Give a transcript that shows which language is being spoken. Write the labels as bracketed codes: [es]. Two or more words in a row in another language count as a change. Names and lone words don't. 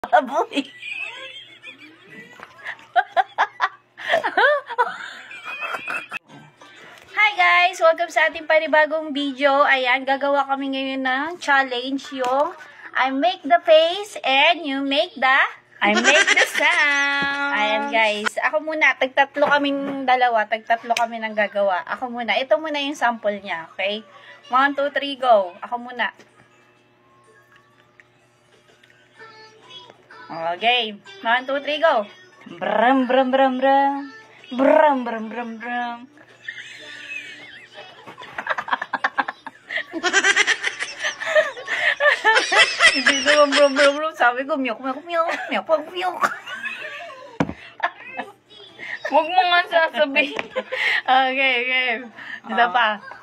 [en] Baboy. Hi guys! [tl] Welcome sa ating panibagong video. Ayan, gagawa kami ngayon ng challenge, yung [en] I make the face and you make the I make the sound. [tl] Ayan guys, ako muna, tagtatlo kaming dalawa, tagtatlo kami nang gagawa. Ako muna, ito muna yung sample niya, okay? 1, 2, 3, go! Ako muna. [en] Okay, 1, 2, 3, go! Bram, bram, bram, bram. Bram, bram, bram, bram. [tl] Hindi naman bro. Sabi ko, miyok. Huwag mo nga sasabihin. Okay. Isa pa.